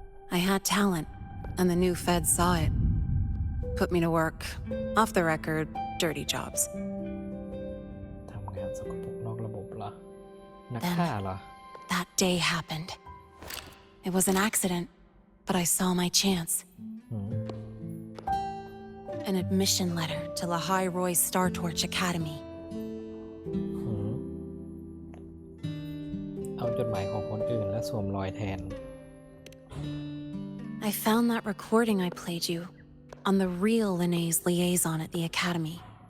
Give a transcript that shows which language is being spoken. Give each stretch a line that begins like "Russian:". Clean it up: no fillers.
English: I had talent, and the new feds saw it. Put me to work, off the record, dirty jobs.
Thai: ทำงานสกปรกนอกระบบเหรอ นักฆ่าเหรอ
English: That day happened. It was an accident, but I saw my chance. An admission letter to Lahai Roy's Star Torch Academy.
Thai: เอาจดหมายของคนอื่นและสวมรอยแทน
English: I found that recording I played you on the real Linné's liaison at the Academy.